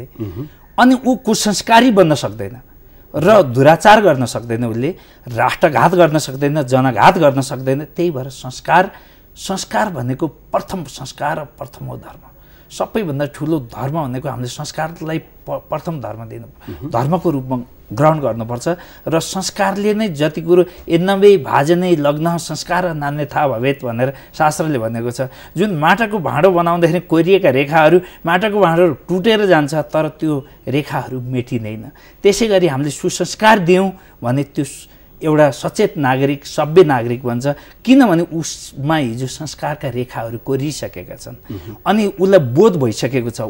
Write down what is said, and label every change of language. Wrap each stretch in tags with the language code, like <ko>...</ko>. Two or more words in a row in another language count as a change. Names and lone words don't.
<ne>अनि ऊ कुसंस्कारी बन्न सक्दैन र दुराचार गर्न सक्दैन, उसले राष्ट्रघात गर्न सक्दैन, जनघात गर्न सक्दैन। त्यही भएर संस्कार भनेको प्रथम संस्कार र प्रथम हो धर्म। सबैभन्दा ठुलो धर्म भनेको हामीले संस्कारलाई प्रथम धर्म दिनु, धर्मको रूपमा ग्रहण गर्नुपर्छ। र संस्कारले नै जति कुरो</ne> <sa>एन्नवे भाजनै लग्न संस्कार नान्यथा भवेत्</sa> <ne>भनेर शास्त्रले भनेको छ। जुन माटाको भाँडो बनाउँदाखेरि कोरिएका रेखाहरू, माटाको भाँडो टुटेर जान्छ तर त्यो रेखाहरू मेटिँदैन। त्यसै गरी हामीले सुसंस्कार दियौँ भने त्यो एउटा सचेत नागरिक, सभ्य नागरिक बन्छ। किनभने उसमा हिजो संस्कारका रेखाहरू कोरिसकेका छन् अनि उसलाई बोध भइसकेको छ।</ne>